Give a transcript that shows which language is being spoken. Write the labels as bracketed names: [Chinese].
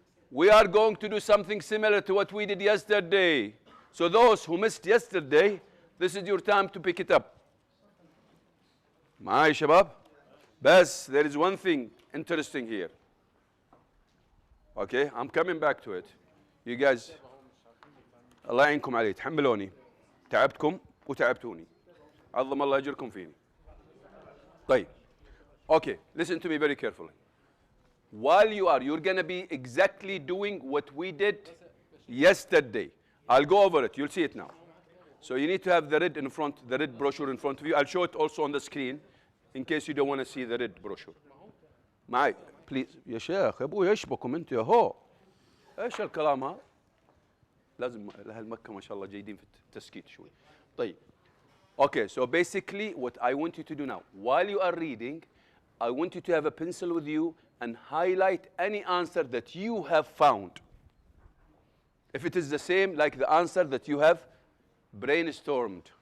[English] We are going to do something similar to what we did yesterday. So those who missed yesterday, this is your time to pick it up. [Arabic] معاي شباب؟ بس [English] there is one thing interesting here. Okay, I'm coming back to it. You guys, [Arabic] الله يعينكم علي، تحملوني. تعبتكم وتعبتوني. عظم الله أجركم فيني. طيب. [English] Okay, listen to me very carefully. While you're going to be exactly doing what we did yesterday. I'll go over it. You'll see it now. So you need to have the red in front, the red brochure in front of you. I'll show it also on the screen in case you don't want to see the red brochure. [Arabic] معي [English] please. [Arabic] يا شيخ يا ابوي ايش بكم انتوا يا هو؟ ايش الكلام ها؟ لازم اهل مكة ما شاء الله جيدين في التسكيت شوي. طيب. [English] Okay, so basically what I want you to do now, while you are reading, I want you to have a pencil with you and highlight any answer that you have found. If it is the same like the answer that you have brainstormed.